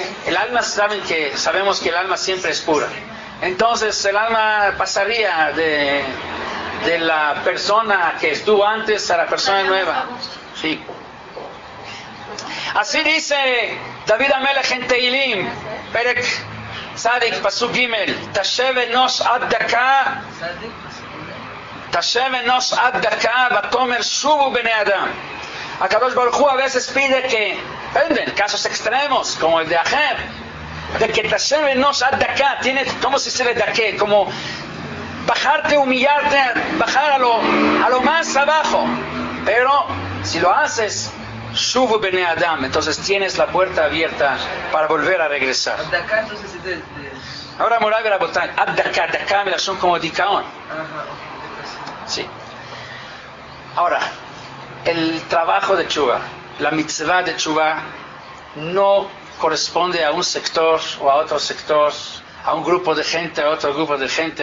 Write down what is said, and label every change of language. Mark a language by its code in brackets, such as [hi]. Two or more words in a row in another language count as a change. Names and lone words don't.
[es] El alma, sabemos que el alma siempre es pura. Entonces el alma pasaría de la persona que estuvo antes a la persona nueva. Sí. Así dice David Amelech en [he] תהלים, פרק צדי, פסוק גימל, תשב אנוש עד דכא, תשב אנוש עד דכא, ותאמר שובו בני אדם. הקדוש ברוך הוא [es] a veces pide que, en casos extremos, como el de Ajer, de que [he] תשב אנוש עד דכא, [es] tiene, ¿cómo se dice de qué? Como bajarte, humillarte, bajar a lo más abajo. Pero si lo haces, [he] שובו בני אדם, [es] entonces tienes la puerta abierta para volver a regresar. [he] עד דכא [es] entonces es de... Ahora [he] מורי ורבותי, עד דכא [es] me la son como dikaon. Sí. Ahora, el trabajo de tshuva, la mitzvah de tshuva, no corresponde a un sector o a otro sector, a un grupo de gente, a otro grupo de gente.